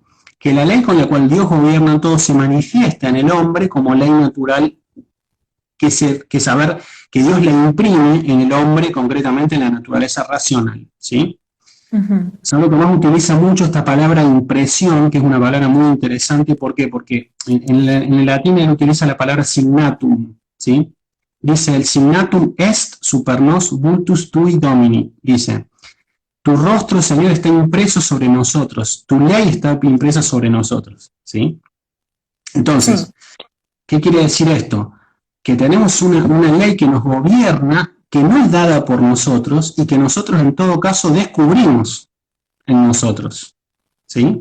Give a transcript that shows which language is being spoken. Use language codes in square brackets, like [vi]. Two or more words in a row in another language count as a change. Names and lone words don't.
[es] Que la ley con la cual Dios gobierna todo se manifiesta en el hombre como ley natural, que Dios la imprime en el hombre, concretamente en la naturaleza racional, ¿sí? Santo Tomás utiliza mucho esta palabra impresión, que es una palabra muy interesante. ¿Por qué? Porque en el latín él utiliza la palabra signatum, ¿sí? Dice, el [la] signatum est super nos vultus tui domini, [es] dice, tu rostro, Señor, está impreso sobre nosotros, tu ley está impresa sobre nosotros, ¿sí? Entonces, ¿qué quiere decir esto? Que tenemos una ley que nos gobierna, que no es dada por nosotros y que nosotros en todo caso descubrimos en nosotros, ¿sí?